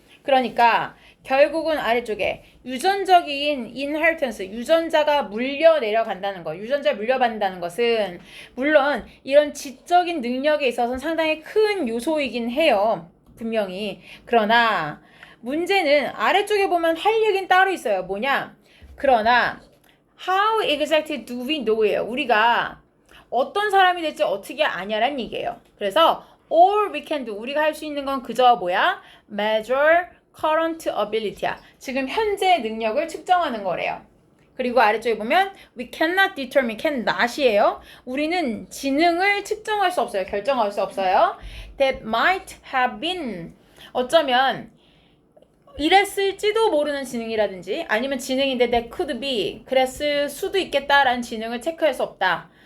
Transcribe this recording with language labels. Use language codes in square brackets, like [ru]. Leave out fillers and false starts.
[ko] 그러니까 결국은 아래쪽에 유전적인 inheritance, 유전자가 물려 내려간다는 것, 유전자를 물려받는다는 것은 물론 이런 지적인 능력에 있어서는 상당히 큰 요소이긴 해요. 분명히. 그러나 문제는 아래쪽에 보면 할 얘기는 따로 있어요. 뭐냐? 그러나 [en] how exactly do we know예요. [ko] 우리가 어떤 사람이 될지 어떻게 아냐란 얘기예요. 그래서 [en] all we can do, [ko] 우리가 할 수 있는 건 그저 뭐야? [en] measure current ability야. [ko] 지금 현재 능력을 측정하는 거래요. 그리고 아래쪽에 보면 [en] we cannot determine, [ko] cannot이에요. 우리는 지능을 측정할 수 없어요. 결정할 수 없어요. [en] That might have been, [ko] 어쩌면 이랬을지도 모르는 지능이라든지 아니면 지능인데 [en] that could be, [ko] 그랬을 수도 있겠다라는 지능을 체크할 수 없다.